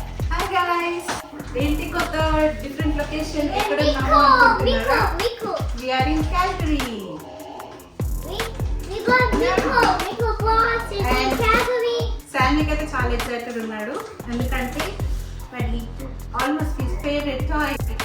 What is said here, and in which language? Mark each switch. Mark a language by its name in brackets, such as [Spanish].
[English] Hi guys, [Telugu] ఏంటి కొత్త different location ఎక్కడ ఉన్నామో అనుకుంటున్నారా? [English] We are in Calgary. We got Miko boss is in Calgary. [Telugu] శాన్విక్ అయితే చాలా ఎక్సైటెడ్ ఉన్నాడు ఎందుకంటే మళ్ళీ ఆల్మోస్ట్ హిస్ ఫేవరెట్ టాయ్